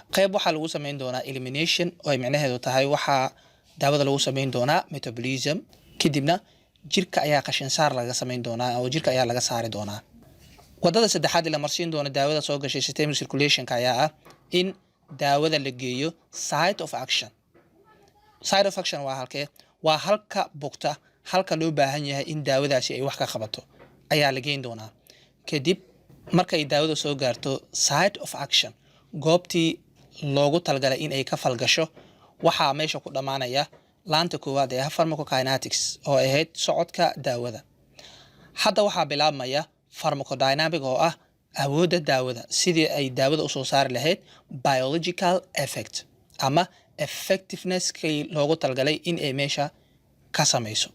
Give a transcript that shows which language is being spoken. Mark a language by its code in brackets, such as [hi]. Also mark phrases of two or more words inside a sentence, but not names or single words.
[so] qayb waxaa lagu sameyn doonaa elimination oo ay micnaheedu tahay waxaa daawada lagu sameyn doonaa metabolism, kadibna jirka ayaa qashin saar laga sameyn doonaa oo jirka ayaa laga saari doonaa. wadada saddexaad la marsiin doono daawada soo gashay systemic circulation-ka ayaa ah in daawada la geeyo [en] site of action. Site of action [so] waa halkee? waa halka bogta, halka loo baahan yahay in daawadaasi ay wax ka qabato ayaa la geyn doonaa. kadib markay daawada soo gaarto [en] site of action, [so] goobtii loogu talgalay in ay ka falgasho, waxaa meesha ku dhamaanaya laanta koowaad ee pharmacokinetics oo ahayd socodka daawada. hadda waxaa bilaabmaya pharmacodynamic oo ah awoodda daawada sidii ay daawada u soo saari lahayd [en] biological effect [so] ama effectiveness-kii loogu talgalay in ay meesha ka samayso.